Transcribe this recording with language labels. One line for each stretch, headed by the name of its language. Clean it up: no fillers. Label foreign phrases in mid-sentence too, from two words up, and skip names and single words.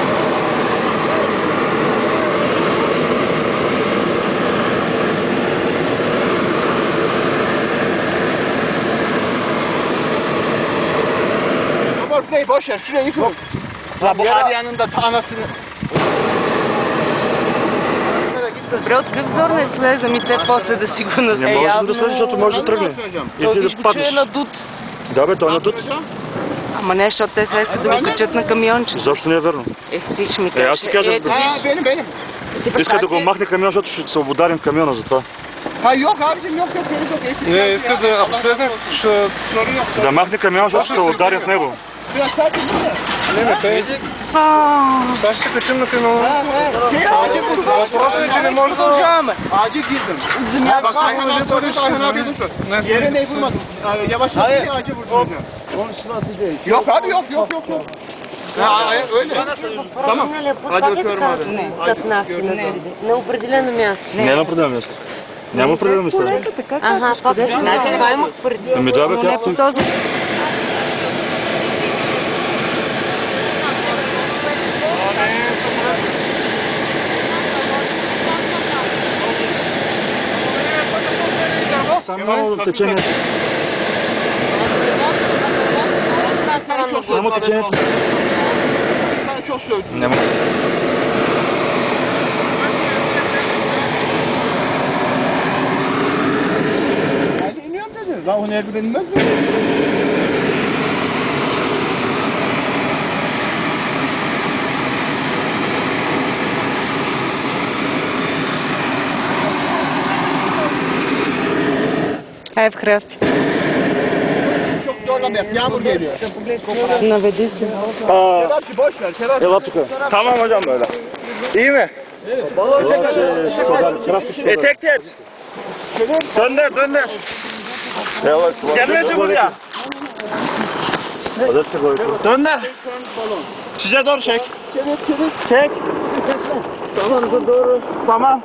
Turkish: Bey boş ver, şuraya yıkın. Yer yanında anasını.
Bulgarian: Добре, от какъв зор не слезем и те после да си го Не може да слезеш, защото може да тръгне. И ти да паднеш. Че е надут. Да бе, той е надут. Ама не, защото те сега искат да го качат на камионче. Защо не е верно? Ти ще ми кажеш. Аз ти кажа,
Turkish: Benim.
Bulgarian: иска да го махне камион, защото ще се ударим в камиона за това.
Turkish: Ha yok abicim yok.
Bulgarian: Не, иска да обследвам, ще... Да махне камион, защото ще се ударим в него.
Turkish: Biraz sakin dur ya.
Bulgarian: Не, те... Сега ще качим на камиона. Въпросът е, че не може да...
Turkish: Acil girdim. Bak Ayhan abi oraya Ayhan abi dursun. Yere ne vurmadın? Yavaş yavaş acil vurdun. Onun sırası değil. Yok abi yok. Ha öyle. Tamam. Hadi öpüyorum abi.
Bulgarian: На определено място. Не на определено място. Няма определено място. Ага, това имах преди. Ами да бе, както... Само течението. Само течението.
Turkish: Çok sövdüm.
Bulgarian: Няма.
Turkish: Hadi iniyorum dedin. Lan o nerede inmez mi?
Bulgarian: Ай в храсти.
Turkish: Çok zorlama yap. Yağmur geliyor.
Bulgarian: Наведи се.
Turkish: Kerapçı boş ver. Kerapçı.
Bulgarian: Ела тука.
Turkish: Tamam hocam böyle. İyi mi? Tek. Dönder. Gelmedi buraya. Dönder. Size doğru çek. Çek. Tamam doğru. Tamam.